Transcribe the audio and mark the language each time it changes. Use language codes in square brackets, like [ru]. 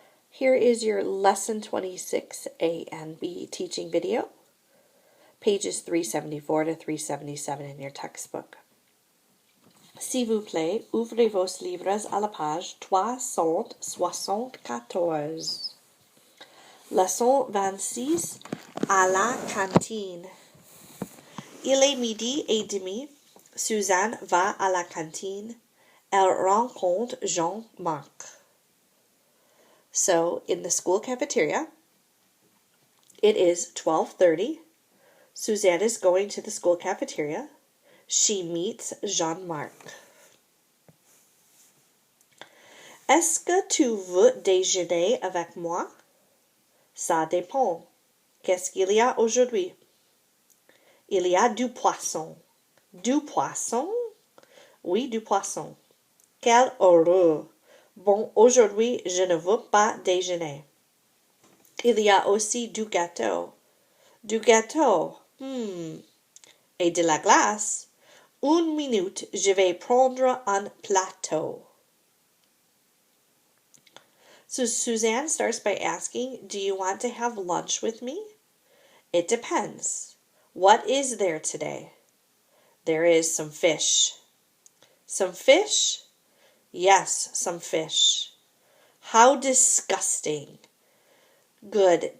[en] Here is your Lesson 26 A and B teaching video, pages 374 to 377 in your textbook. [fr] S'il vous plaît, ouvrez vos livres à la page 374. Leçon 26, à la cantine. Il est midi et demi. Suzanne va à la cantine. Elle rencontre Jean-Marc. [en] So, in the school cafeteria, it is 12:30. Suzanne is going to the school cafeteria. She meets Jean-Marc. [fr] Est-ce que tu veux déjeuner avec moi? Ça dépend. Qu'est-ce qu'il y a aujourd'hui? Il y a du poisson. Du poisson? Oui, du poisson. Quelle horreur! Bon, aujourd'hui, je ne veux pas déjeuner. Il y a aussi du gâteau. Du gâteau? Et de la glace? Une minute, je vais prendre un plateau. [en] So Suzanne starts by asking, do you want to have lunch with me? It depends. What is there today? There is some fish. Some fish? Yes, some fish. How disgusting. Good.